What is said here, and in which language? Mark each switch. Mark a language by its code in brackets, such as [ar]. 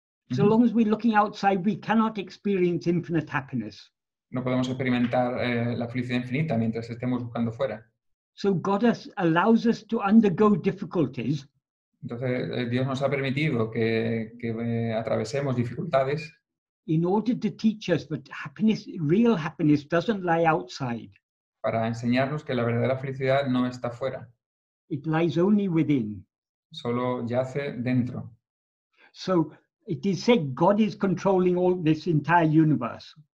[en] So long as we're looking outside, we cannot experience infinite happiness. [es] No podemos experimentar la felicidad infinita mientras estemos buscando fuera. [en] So God allows us to undergo difficulties. [es] Entonces, Dios nos ha permitido que atravesemos dificultades [en] In order to teach us that happiness, real happiness, doesn't lie outside. [es] para enseñarnos que la verdadera felicidad no está fuera, [en] It lies only within. [es] solo yace dentro. [en] So it is said God is controlling all this entire universe.